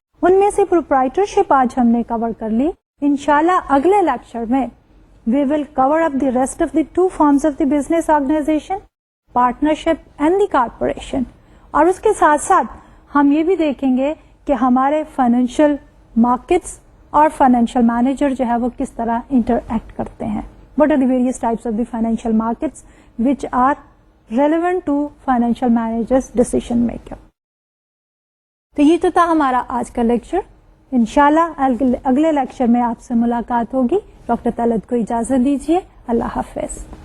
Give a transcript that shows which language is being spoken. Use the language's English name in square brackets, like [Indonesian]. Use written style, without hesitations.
[Urdu] ان میں سے پروپرائٹرشپ آج ہم نے کور کر لی. انشاءاللہ اگلے لیکچر میں [English] we will cover up the rest of the 2 forms of the business organization, partnership and the corporation, [Urdu] اور اس کے ساتھ ساتھ ہم یہ بھی دیکھیں گے کہ ہمارے فائنینشیل مارکیٹس اور فائنینشیل مینیجر جو ہے وہ کس طرح انٹریکٹ کرتے ہیں. [English] What are the various types of the financial markets which are relevant to financial managers decision maker. [Urdu] تو یہ تو تھا ہمارا آج کا لیکچر. انشاءاللہ اگلے لیکچر میں آپ سے ملاقات ہوگی. ڈاکٹر طلعت کو اجازت دیجیے. اللہ حافظ.